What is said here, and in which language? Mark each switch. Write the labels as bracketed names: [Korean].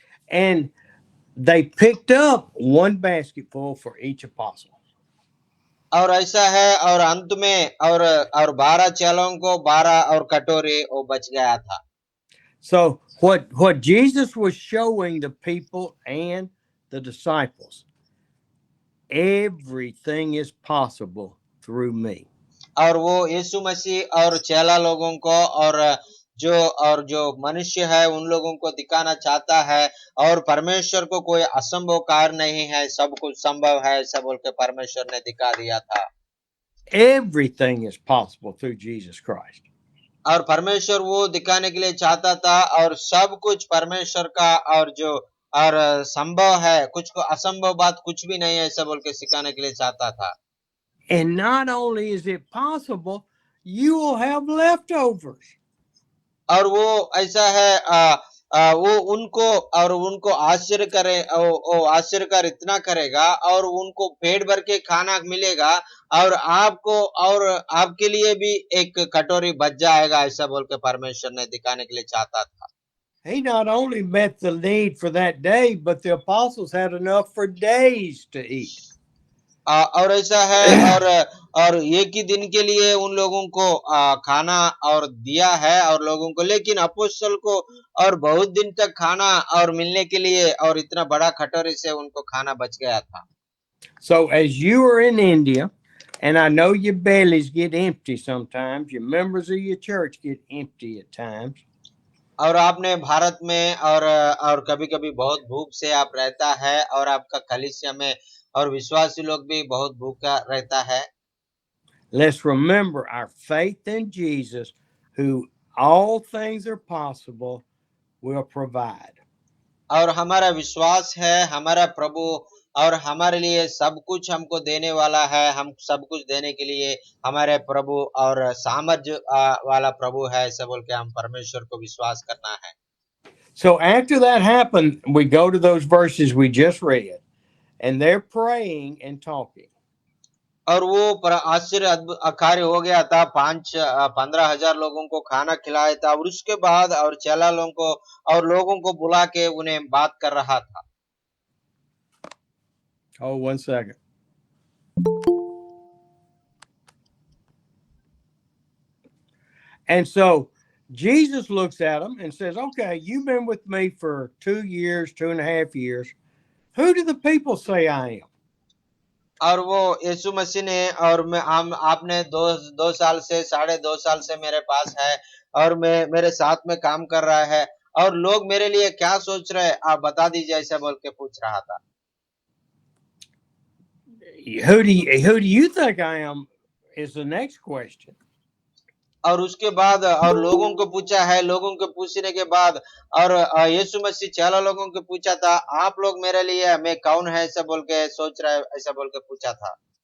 [English] And they picked up 1 basketful for each apostle. [Hindi] और ऐसा है और अंत में और 12 चेलों को 12 और कटोरे वो बच गया था। [English] So what Jesus was showing the people and the disciples, everything is possible through me. [Hindi] और वो यीशु मसीह और चेला लोगों को और जो मनुष्य है उन लोगों को दिखाना चाहता है और परमेश्वर को कोई असंभव कार्य नहीं है, सब कुछ संभव है, सब बोल के परमेश्वर ने दिखा दिया था। [English] Everything is possible through Jesus Christ. [Hindi] और परमेश्वर वो दिखाने के लिए चाहता था और सब कुछ परमेश्वर का और संभव है, कुछ को असंभव बात कुछ भी नहीं है, ऐसा बोल के सिखाने के लिए चाहता था। [English] And not only is it possible, you will have leftovers. [Hindi] और वो ऐसा है वो उनको आश्चर्य करे, वो आश्चर्यकार इतना करेगा और उनको पेट भर के खाना मिलेगा और आपको और आपके लिए भी एक कटोरी बच जाएगा, ऐसा बोल के परमेश्वर ने दिखाने के लिए चाहता था। [English] He not only met the need for that day, but the apostles had enough for days to eat. [Hindi] और ऐसा है और एक ही दिन के लिए उन लोगों को खाना और दिया है और लोगों को, लेकिन अपोस्तल को और बहुत दिन तक खाना और मिलने के लिए और इतना बड़ा कटोरी से उनको खाना बच गया था। [English] So as you are in India, and I know your bellies get empty sometimes, your members of your church get empty at times. [Hindi] और आपने भारत में और कभी-कभी बहुत भूख से आप रहता है और आपका कलीसिया में और विश्वासी लोग भी बहुत भूखा रहता है। [English] Let's remember our faith in Jesus, who all things are possible, will provide. [Hindi] और हमारा विश्वास है हमारा प्रभु और हमारे लिए सब कुछ हमको देने वाला है, हम सब कुछ देने के लिए हमारे प्रभु और सामर्थ्य वाला प्रभु है, ऐसा बोल के हम परमेश्वर को विश्वास करना है। [English] So after that happened, we go to those verses we just read, and they're praying and talking. [Hindi] और वो आश्चर्य कार्य हो गया था, 15,000 लोगों को खाना खिलाया था और उसके बाद और चेला लोगों को और लोगों को बुला के उन्हें बात कर रहा था। [English] Oh, 1 second. And so Jesus looks at them and says, okay, you've been with me for 2 years, 2.5 years. Who do the people say I am? [Hindi] और वो यीशु मसीह ने और मैं हम आपने दो साल से 2.5 साल से मेरे पास है और मैं मेरे साथ में काम कर रहा है और लोग मेरे लिए क्या सोच रहे हैं आप बता दीजिए ऐसा बोल के पूछ रहा था। [English] Who do you think I am is the next question. [Hindi] और उसके बाद और लोगों को पूछा है, लोगों को पूछने के बाद और यीशु मसीह 4 लोगों को पूछा था आप लोग मेरे लिए मैं कौन है ऐसा बोल के सोच रहा है ऐसा बोल के पूछा था।